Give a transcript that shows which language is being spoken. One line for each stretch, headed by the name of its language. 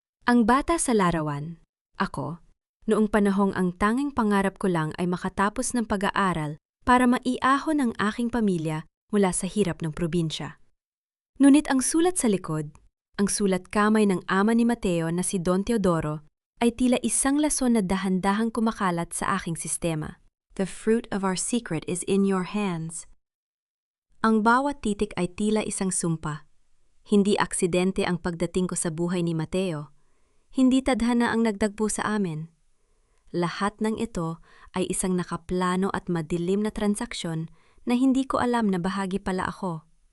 Filipino: Ang bata sa larawan, ako, noong panahong ang tanging pangarap ko lang ay makatapos ng pag-aaral para maiahon ang aking pamilya mula sa hirap ng probinsya. Ngunit ang sulat sa likod, ang sulat kamay ng ama ni Mateo na si Don Teodoro, ay tila isang lason na dahan-dahang kumakalat sa aking sistema.
English: The fruit of our secret is in your hands.
Filipino: Ang bawat titik ay tila isang sumpa. Hindi aksidente ang pagdating ko sa buhay ni Mateo. Hindi tadhana ang nagdagpo sa amin. Lahat ng ito ay isang nakaplano at madilim na transaksyon na hindi ko alam na bahagi pala ako.